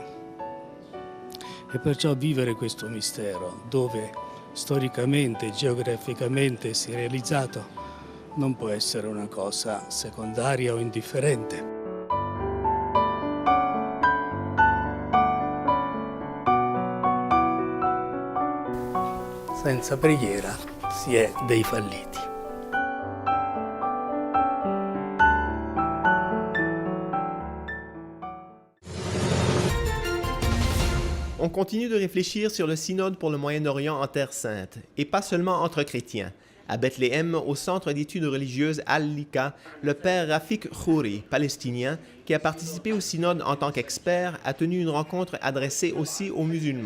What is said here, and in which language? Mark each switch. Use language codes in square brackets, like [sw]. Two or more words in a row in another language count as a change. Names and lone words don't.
[it] E perciò vivere questo mistero, dove storicamente e geograficamente si è realizzato, non può essere una cosa secondaria o indifferente. Senza preghiera si è dei falliti. [fr] On continue de réfléchir sur le synode pour le Moyen-Orient en Terre Sainte, et pas seulement entre chrétiens. À Bethléem, au centre d'études religieuses Al-Lika, le père Rafik Khouri, palestinien, qui a participé au synode en tant qu'expert, a tenu une rencontre adressée aussi aux musulmans.